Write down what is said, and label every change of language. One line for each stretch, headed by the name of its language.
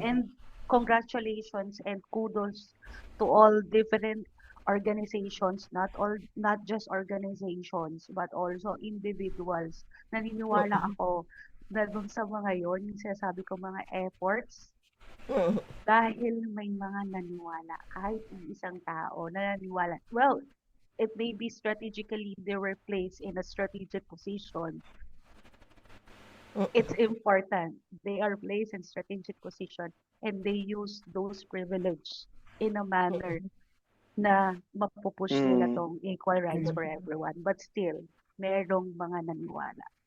English: and congratulations and kudos to all different organizations, not just organizations, but also individuals.
Filipino: Naniniwala ako na dun sa mga yon, yung sinasabi ko mga efforts, dahil may mga naniwala, kahit isang tao na naniwala.
English: Well, it may be strategically they were placed in a strategic position. It's important. They are placed in strategic position and they use those privilege in a manner
Filipino: na mapupush nila tong
English: equal rights for everyone. But still,
Filipino: merong mga naniwala.